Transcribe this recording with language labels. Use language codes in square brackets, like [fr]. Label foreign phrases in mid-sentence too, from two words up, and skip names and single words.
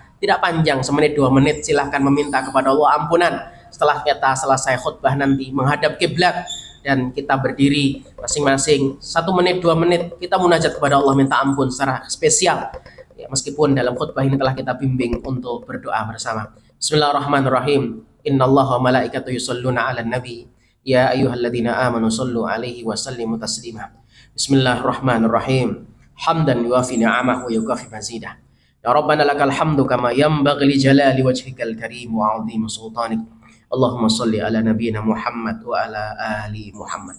[id] Tidak panjang, semenit 2 menit, silahkan meminta kepada Allah ampunan. Setelah kita selesai khutbah nanti menghadap kiblat dan kita berdiri masing-masing 1 menit 2 menit kita munajat kepada Allah minta ampun secara spesial. Ya, meskipun dalam khutbah ini telah kita bimbing untuk berdoa bersama. [ar] بسم الله الرحمن الرحيم. إن الله وملائكته يصلون على النبي. يا أيها الذين آمنوا صلوا عليه وسلموا تسليما. بسم الله الرحمن الرحيم. حمدا يوافي نعمه ويكافئ مزيده. يا ربنا لك الحمد كما ينبغي لجلال وجهك الكريم وعظيم سلطانك. اللهم صل على نبينا محمد وعلى آل محمد.